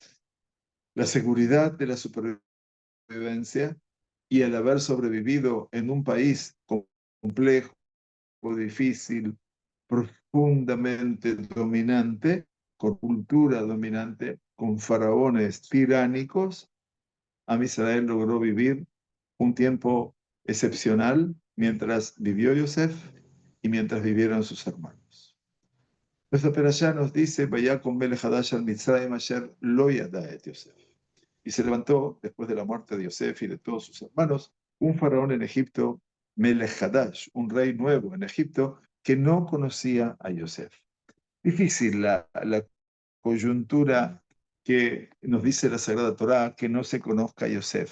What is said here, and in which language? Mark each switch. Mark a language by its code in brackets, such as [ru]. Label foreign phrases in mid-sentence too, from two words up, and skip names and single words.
[es] la seguridad de la supervivencia, y el haber sobrevivido en un país complejo, difícil, profundamente dominante, con cultura dominante, con faraones tiránicos, Am Israel logró vivir un tiempo excepcional mientras vivió Yosef y mientras vivieron sus hermanos. Nuestra perashá nos dice, [he] ויקם מלך חדש על מצרים אשר לא ידע את יוסף. [es] Y se levantó, después de la muerte de Yosef y de todos sus hermanos, un faraón en Egipto, [he] מלך חדש, [es] un rey nuevo en Egipto, que no conocía a Yosef. Difícil la coyuntura que nos dice la Sagrada Torá, que no se conozca a Yosef.